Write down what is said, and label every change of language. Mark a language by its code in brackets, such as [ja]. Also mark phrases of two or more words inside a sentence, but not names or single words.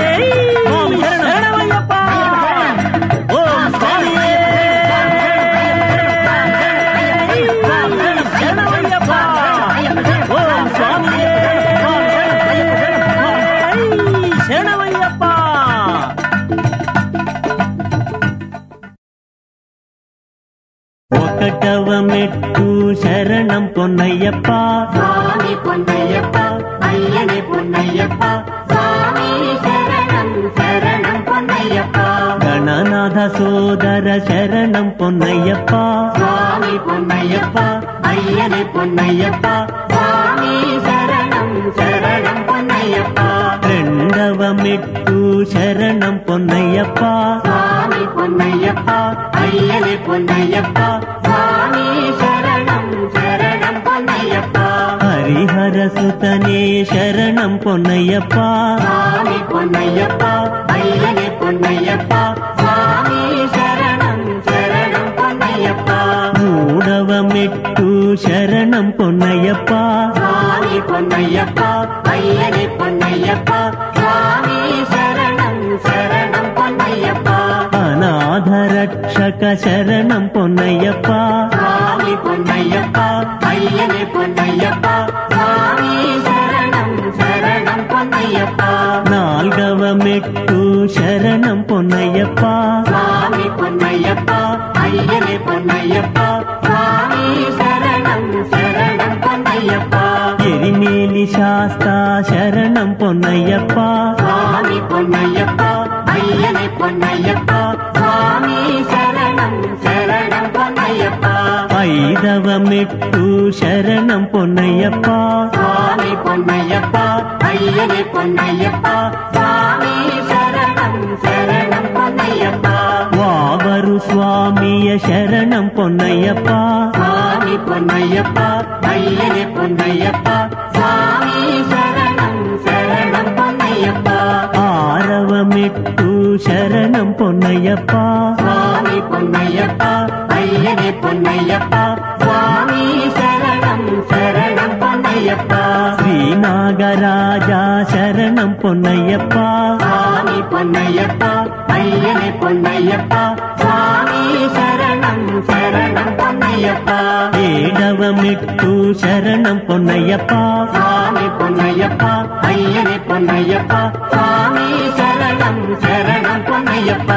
[te] స్వామి శరణం శరణమయ్యప్ప ఓం స్వామియే శరణమయ్యప్ప ఓం స్వామియే శరణమయ్యప్ప ఒకటవ మెట్టు శరణం పొన్నయ్యప్ప [ta] சுவாமி பொன்னையப்பா ஐயனே பொன்னையப்பா சுவாமி சரணம் சரணம் பொன்னையப்பா [te] గణనాథ సోదర శరణం పొన్నయ్యప్ప [ta] சுவாமி பொன்னையப்பா ஐயனே பொன்னையப்பா சுவாமி சரணம் சரணம் பொன்னையப்பா [te] రెండవ మెట్టు శరణం పొన్నయ్యప్ప [ta] சுவாமி பொன்னையப்பா ஐயனே பொன்னையப்பா சுவாமி சரணம் சரணம் பொன்னையப்பா [te] హరిహర సుతనే శరణం పొన్నయ్యప్ప [ta] சுவாமி பொன்னையப்பா ஐயனே பொன்னையப்பா சுவாமி சரணம் சரணம் பொன்னையப்பா [te] మూడవ మెట్టు శరణం పొన్నయ్యప్ప [ta] சுவாமி பொன்னையப்பா ஐயனே பொன்னையப்பா சுவாமி சரணம் சரணம் பொன்னையப்பா [te] అనాథ రక్షక శరణం పొన్నయ్యప్ప [ta] சுவாமி பொன்னையப்பா ஐயனே பொன்னையப்பா சுவாமி சரணம் சரணம் பொன்னையப்பா [te] నాల్గవ మెట్టు శరణం పొన్నయ్యప్ప [ta] சுவாமி பொன்னையப்பா ஐயனே பொன்னையப்பா சுவாமி சரணம் சரணம் பொன்னையப்பா [te] ఎరిమేలి శాస్తా శరణం పొన్నయ్యప్ప [ta] சுவாமி பொன்னையப்பா ஐயனே பொன்னையப்பா சுவாமி சரணம் சரணம் பொன்னையப்பா [te] ఐదవ మెట్టు శరణం పొన్నయ్యప్ప [ta] சுவாமி பொன்னையப்பா ஐயனே பொன்னையப்பா சுவாமி சரணம் சரணம் பொன்னையப்பா [te] వావరు స్వామియ శరణం పొన్నయ్యప్ప [ta] சுவாமி பொன்னையப்பா ஐயனே பொன்னையப்பா சுவாமி சரணம் சரணம் பொன்னையப்பா [te] ఆరవ మెట్టు శరణం పొన్నయ్యప్ప [ta] சுவாமி பொன்னையப்பா ஐயனே பொன்னையப்பா சுவாமி சரணம் சரணம் பொன்னையப்பா [te] శ్రీనాగరాజా శరణం పొన్నయ్యప్ప [ta] சுவாமி பொன்னையப்பா ஐயனே பொன்னையப்பா சுவாமி சரணம் சரணம் பொன்னையப்பா பொன்னையப்பா [te] ఏడవ మెట్టు శరణం పొన్నయ్యప్ప [ta] சுவாமி பொன்னையப்பா ஐயனே பொன்னையப்பா சுவாமி சரணம் சரணம் பொன்னையப்பா